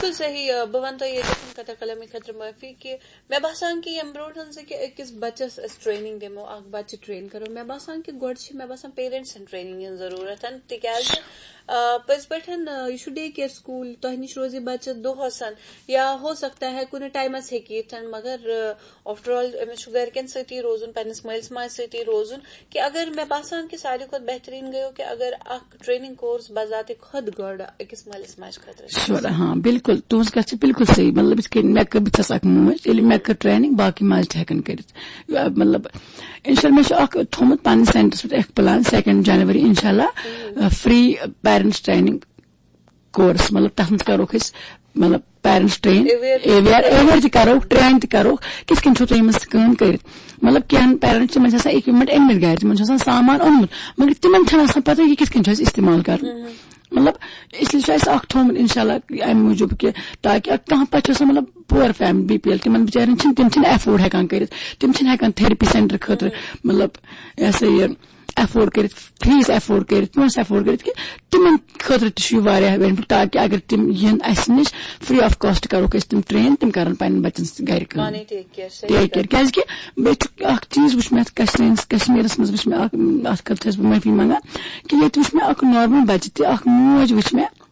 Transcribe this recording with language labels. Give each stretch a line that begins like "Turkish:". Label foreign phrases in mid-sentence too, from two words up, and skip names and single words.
Kashmiri: بالکل صحیح. بہٕ ونہٕ تۄہہِ ییٚتٮ۪تھ قطر قلمی خٲطرٕ معٲفی کہِ مےٚ باسان کہِ ییٚمہِ برونٛٹھ زِ کہِ أکِس بچس أسۍ ٹرینِنگ دِمو اکھ بچہِ ٹرین کرو مےٚ باسان کہِ گۄڈٕ چھِ مےٚ باسان پیرنٹسن ٹرینِنگ ہٕنٛز ضروٗرت تِکیازِ پٔزۍ پٲٹھۍ یہِ چھُ
English: day care school
Kashmiri: تۄہہِ نِش روزِ بچہِ دۄہس یا
Urdu: ہو سکتا ہے
Kashmiri: کُنہِ ٹایمس ہیٚکہِ یِتھ مگر
English: after all
Kashmiri: أمِس چھُ گرِکٮ۪ن سۭتی روزُن پننِس مٲلِس ماجہِ سۭتی روزُن کہِ اگر مےٚ باسان کہِ ساروی کھۄتہٕ بہتریٖن گٔیو کہِ اگر اکھ
English: training course
Kashmiri: بذاتِ خۄد گۄڈٕ أکِس مٲلِس ماجہِ خٲطرٕ. ہاں بالکل تُہنٛز کتھ چھِ بالکل صحیح مطلب یِتھ کٔنۍ بہٕ چھَس اکھ موج ییٚلہِ مےٚ کٔر ٹرینِنگ باقٕے ماجہِ تہِ ہٮ۪کن کٔرِتھ مطلب
Arabic: انشاء اللہ
Kashmiri: مےٚ چھُ اکھ تھومُت پننِس سینٹرس پٮ۪ٹھ اکھ پلان 2 جنؤری
Arabic: انشاء اللہ
English: free parents training course
Kashmiri: مطلب تتھ منٛز کروکھ أسۍ مطلب
English: parents train
Kashmiri: اویئر تہِ کروکھ ٹرین تہِ کروکھ کِتھ کٔنۍ چھُو تُہۍ یِمن سۭتۍ کٲم کٔرِتھ مطلب کینٛہہ پیرنٹس تِمن چھِ آسان اِکوپمنٹ أنمٕتۍ گرِ تِمن چھُ آسان سامان اوٚنمُت مگر تِمن چھنہٕ آسان پتہ یہِ کِتھ کٔنۍ چھُ اَسہِ استعمال کرُن مطلب اس لیے چھُ اَسہِ اکھ تھومُت
Arabic: انشاء اللہ
Kashmiri: امہِ موٗجوٗب کہِ تاکہِ کانٛہہ پتہٕ چھُ آسان مطلب
English: poor family
Kashmiri: BPL تِمن بِچارٮ۪ن چھِنہٕ تِم چھِنہٕ ایفٲڈ ہٮ۪کان کٔرِتھ تِم چھِنہٕ ہٮ۪کان
English: therapy centre
Kashmiri: خٲطرٕ مطلب یہِ ہسا یہِ ایفٲڈ کٔرِتھ
English: fees afford
Kashmiri: کٔرِتھ پونٛسہٕ ایفٲڈ کٔرِتھ کہِ تِمن خٲطرٕ تہِ چھُ یہِ واریاہ بینِفٹ تاکہِ اگر تِم یِن اَسہِ نِش
English: free of cost
Kashmiri: کروکھ أسۍ تِم ٹرین تِم کرن پننٮ۪ن بچن سۭتۍ گرِ کٲم
English: take care
Kashmiri: کیازِ کہِ بیٚیہِ چھُ اکھ چیٖز وٕچھ مےٚ کشمیٖرس منٛز وٕچھ مےٚ اکھ اتھ خٲطرٕ چھَس بہٕ معٲفی منگان کہِ ییٚتہِ وٕچھ مےٚ اکھ نارمل بچہِ تہِ اکھ موج وٕچھ مےٚ